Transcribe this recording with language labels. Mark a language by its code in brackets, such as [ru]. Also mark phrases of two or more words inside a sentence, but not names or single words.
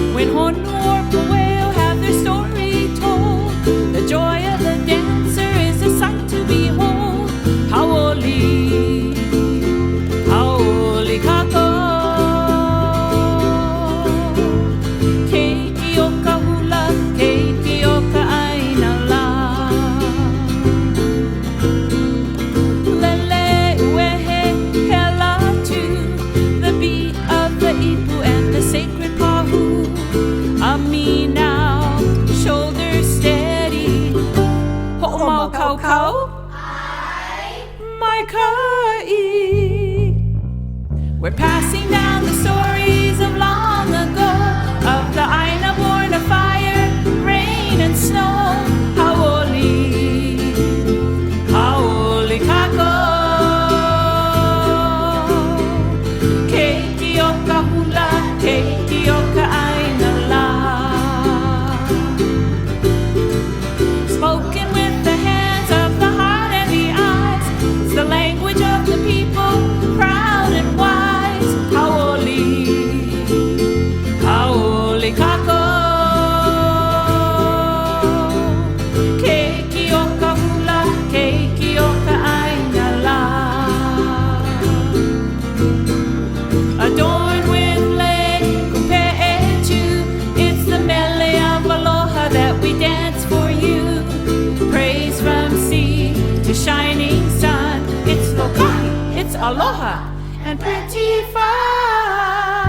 [en] honu or pueo have their story told. The joy of the dancer is a sight to behold. [haw] Hau'oli, hau'oli kako. Keiki o ka hula, keiki o ka aina la. Lele uehe hela [en] to the beat of the ipu and the sacred pahu. Ami now, shoulders steady. [haw] Ho'omau kau kau. My kai. [en] We're passing down the stories of long ago, of the Aina born of fire, rain and snow. [haw] Hau'oli, hau'oli kako. Keiki o ka hula, keiki o ka aina la. [en] Spoken with the hands of the heart and the eyes, it's the language of the people, proud and wise. [haw] Hau'oli, hau'oli kako. Keiki o ka hula, keiki o ka aina la. [en] Adorned with lei, kupe'etu, it's the mele of aloha that we dance for you. Praise from sea to shining sun, it's lokai, it's aloha, and pretty fun.